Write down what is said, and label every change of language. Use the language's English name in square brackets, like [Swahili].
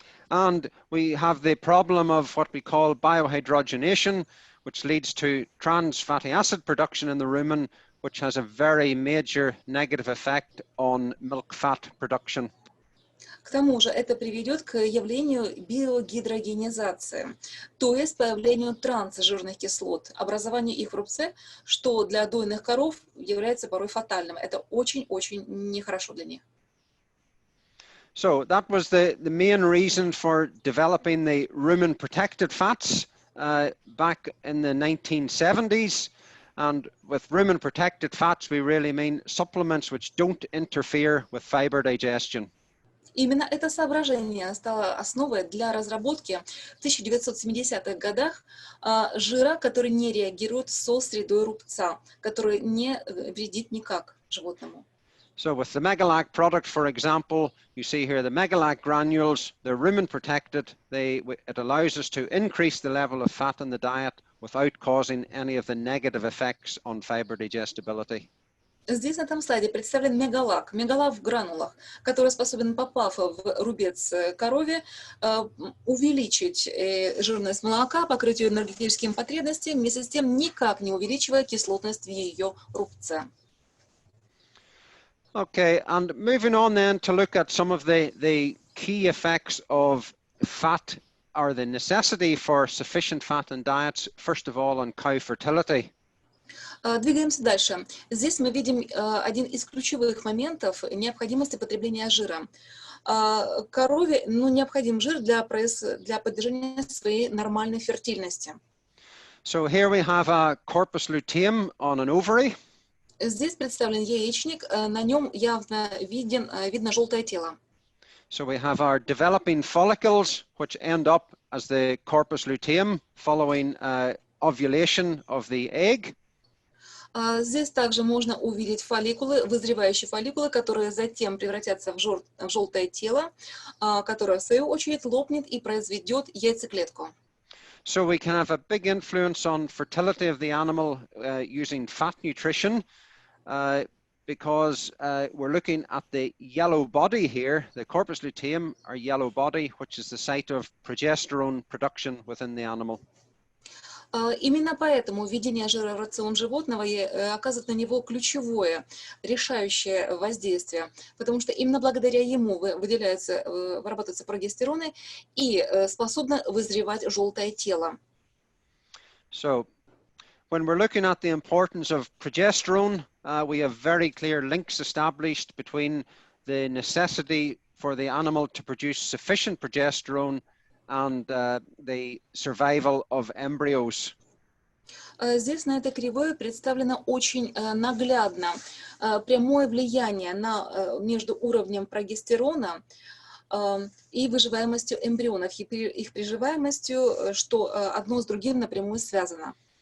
[English] And we have the problem of what we call biohydrogenation, which leads to trans fatty acid production in the rumen, which has a very major negative effect on milk fat production. [Russian] К тому же это приведет к явлению биогидрогенизации, то есть появлению трансжирных кислот, образованию их в рубце, что для дойных коров является порой фатальным. Это очень-очень нехорошо для них. [English] So that was the main reason for developing the rumen protected fats back in the 1970s. And with rumen protected fats, we really mean supplements which don't interfere with fiber digestion. [Russian] Именно это соображение стало основой для разработки в 1970-х годах жира, который не реагирует со средой рубца, который не вредит никак животному. [English] So with the Megalac product, for example, you see here the Megalac granules, they're rumen protected. It allows us to increase the level of fat in the diet without causing any of the negative effects on fiber digestibility. [Russian] Здесь на этом слайде представлен мегалак в гранулах, который способен, попав в рубец корове, увеличить жирность молока, покрыть ее энергетическими потребностями, вместе с тем никак не увеличивая кислотность в ее рубце. [English] Okay, and moving on then to look at some of the key effects of fat or the necessity for sufficient fat in diets, first of all on cow fertility. [Russian] Двигаемся дальше. Здесь мы видим один из ключевых моментов необходимости потребления жира. Корове необходим жир для поддержания своей нормальной фертильности. [English] So here we have a corpus luteum on an ovary. [Russian] Здесь представлен яичник, на нем явно видно желтое тело. [English] So we have our developing follicles, which end up as the corpus luteum following ovulation of the egg. [Russian] Здесь также можно увидеть фолликулы, вызревающие фолликулы, которые затем превратятся в желтое тело, которое в свою очередь лопнет и произведет яйцеклетку. [English] So we can have a big influence on fertility of the animal using fat nutrition because we're looking at the yellow body here, the corpus luteum, or yellow body, which is the site of progesterone production within the animal. [Russian] Именно поэтому введение жира в рацион животного оказывает на него ключевое, решающее воздействие, потому что именно благодаря ему вырабатываются прогестероны и способно вызревать желтое тело. [English] So, when we're looking at the importance of progesterone, we have very clear links established between the necessity for the animal to produce sufficient progesterone and the survival of embryos. [Russian] Здесь на этой кривой представлено очень наглядно прямое влияние между уровнем прогестерона и выживаемостью эмбрионов, их приживаемостью, что одно с другим напрямую связано.